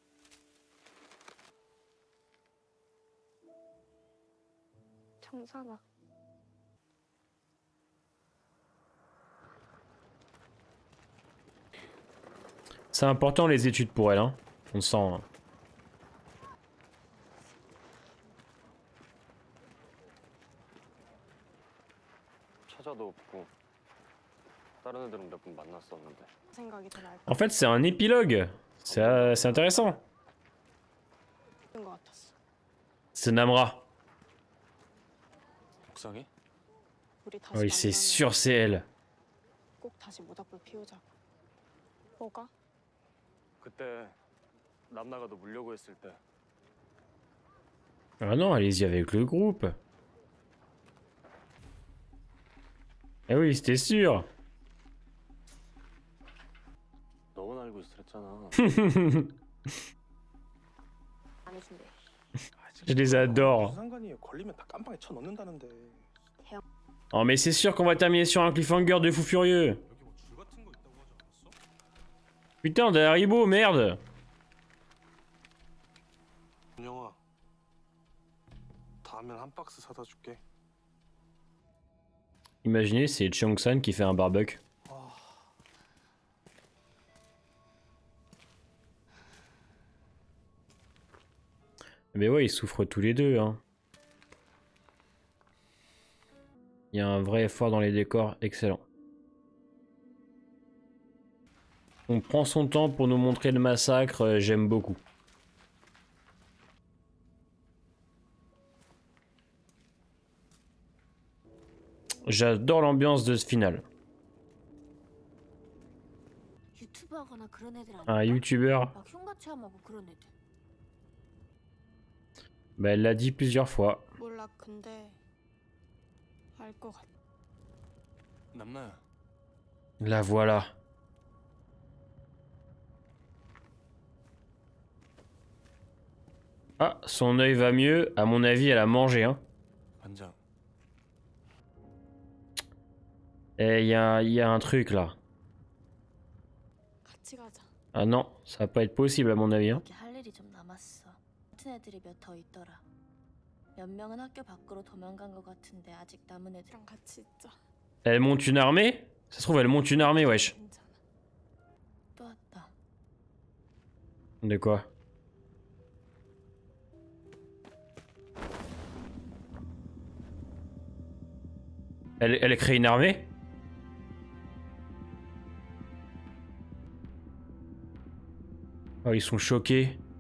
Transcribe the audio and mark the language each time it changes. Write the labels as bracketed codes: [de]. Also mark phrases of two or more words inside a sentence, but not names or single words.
[ko] 정산아. [fr] C'est important les études pour elle, hein. On sent. Hein. [ko] 찾아도 없고 다른 애들은 몇 분 만났었는데 생각이 더 나을 [fr] En fait, c'est un épilogue. C'est intéressant. [ko] 것 같았어. [fr] C'est Namra. [ko] 옥상에? 우리 다시 [fr] Oui, c'est [ko] 만나면 [fr] sûr, c'est elle. [ko] 꼭 다시 모닥불 피우자고. 뭐가? 그때 남나가 너 물려고 했을 때 [fr] Ah non, allez-y avec le groupe. Eh oui, c'était sûr. [ko] 너만 알고 있었잖아. 안 해준대. [fr] Je les adore. [ko] 상관이 걸리면 다 깜빵에 쳐 넣는다는데. [fr] Oh, mais c'est sûr qu'on va terminer sur un cliffhanger de fou furieux. Putain, des Haribo, merde. [ko] 준영아, 다음엔 한 박스 사다 줄게. [fr] Imaginez, c'est Cheong-san qui fait un barbecue. Mais ouais, ils souffrent tous les deux, hein. Il y a un vrai effort dans les décors, excellent. On prend son temps pour nous montrer le massacre, j'aime beaucoup. J'adore l'ambiance de ce final. [ko] 유튜버거나 그런 애들 아니야? [fr] Un youtubeur, [ko] 막 흉가 체험하고 그런 애들. [fr] bah, elle l'a dit plusieurs fois. [ko] 몰라 근데 알 것 같아. 남나야. [fr] La voilà. Ah, son œil va mieux. À mon avis, elle a mangé, hein. [ko] 반장. [fr] Et il y a un truc là. [ko] 같이 가자. [fr] Ah non, ça va pas être possible à mon avis, hein. [ko] 여기 할 일이 좀 남았어. 같은 애들이 몇 더 있더라. 몇 명은 학교 밖으로 도망간 것 같은데 아직 남은 애들이랑 같이 있자. [fr] Elle monte une armée? Ça se trouve, elle monte une armée, wesh. [ko] 괜찮아. 또 왔다. [fr] De quoi? Elle crée une armée? Oh, ils sont choqués.